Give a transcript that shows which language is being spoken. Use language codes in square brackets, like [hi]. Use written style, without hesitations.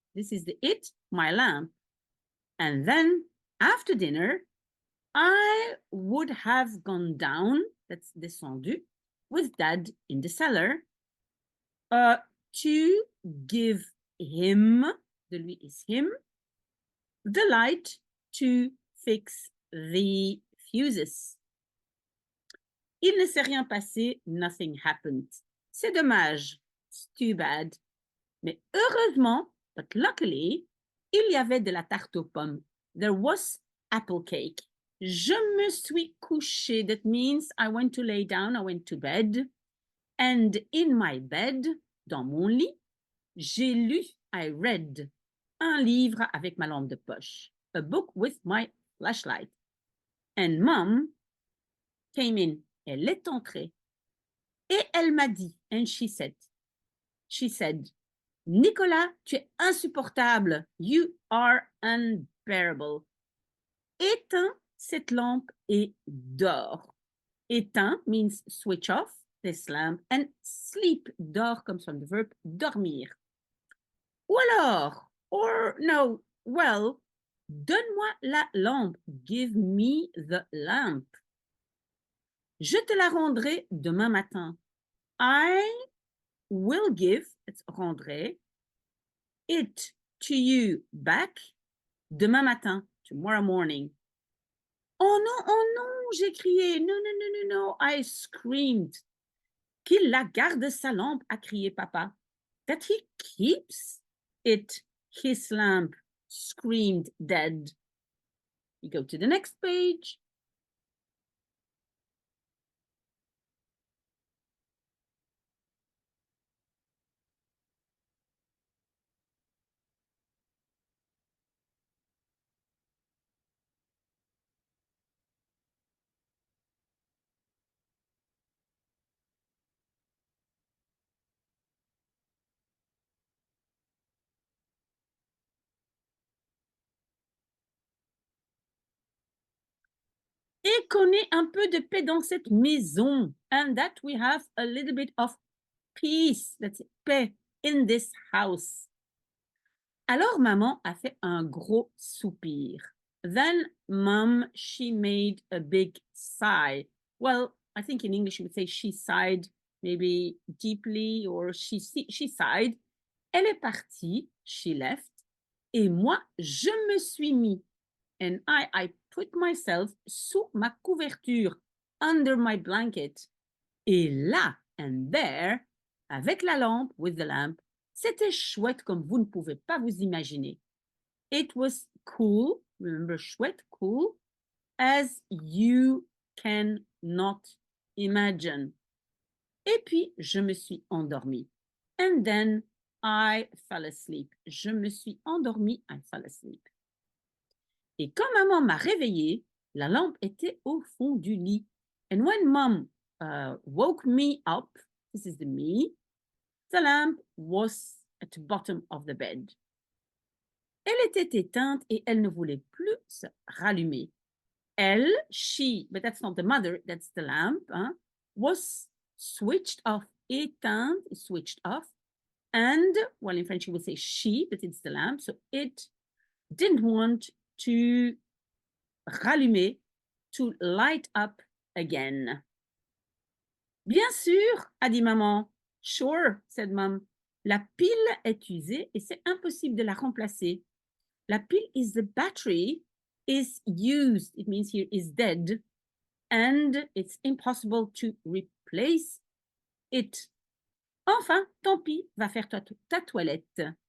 [en] This is the it, my lamp. And then after dinner, I would have gone down, that's descendu, with dad in the cellar to give him, [fr] de lui [en] is him, the light to fix the fuses. [fr] Il ne s'est rien passé, [en] nothing happened. [fr] C'est dommage, [en] it's too bad. [fr] Mais heureusement, [en] but luckily, [fr] il y avait de la tarte aux pommes. [en] There was apple cake. [fr] Je me suis couché, [en] that means I went to lay down, I went to bed. And in my bed, [fr] dans mon lit, j'ai lu, [en] I read, [fr] un livre avec ma lampe de poche, [en] a book with my flashlight. And mom came in, [fr] elle est entrée, et elle m'a dit, [en] and she said, Nicolas, [fr] tu es insupportable, [en] you are unbearable. [fr] Éteins cette lampe et dors. [en] Éteins means switch off this lamp, and sleep, dors comes from the verb dormir. [fr] Ou alors, [en] or no, well, [fr] donne-moi la lampe, [en] give me the lamp. [fr] Je te la rendrai demain matin. [en] I will give, it's rendrai, it to you back [fr] demain matin, [en] tomorrow morning. [fr] Oh non, j'ai crié, [en] no, I screamed. [fr] Qu'il la garde sa lampe, a crié papa. [en] That he keeps it, his lamp, screamed Dad. You go to the next page. [fr] Et qu'on ait un peu de paix dans cette maison. [en] And that we have a little bit of peace, that's it, paix, in this house. [fr] Alors maman a fait un gros soupir. [en] Then mom, she made a big sigh. Well, I think in English you would say she sighed, maybe deeply, or she sighed. [fr] Elle est partie, [en] she left. [fr] Et moi, je me suis mis. [en] And I put myself [fr] sous ma couverture, [en] under my blanket. [fr] Et là, [en] and there, [fr] avec la lampe, [en] with the lamp, [fr] c'était chouette comme vous ne pouvez pas vous imaginer. [en] It was cool, remember chouette, cool, as you cannot imagine. [fr] Et puis, je me suis endormie. [en] And then I fell asleep. [fr] Je me suis endormie, [en] I fell asleep. [fr] Et quand maman m'a réveillée, la lampe était au fond du lit. [en] And when mom woke me up, this is the me, the lamp was at the bottom of the bed. [fr] Elle était éteinte et elle ne voulait plus se rallumer. [en] Elle, she, but that's not the mother, that's the lamp, was switched off, éteinte, switched off. And, well, in French you would say she, but it's the lamp, so it didn't want to rallumer, to light up again. [fr] Bien sûr, a dit maman. [en] Sure, said mom. [fr] La pile est usée et c'est impossible de la remplacer. La pile [en] is the battery is used. It means here is dead. And it's impossible to replace it. [fr] Enfin, tant pis, va faire ta toilette.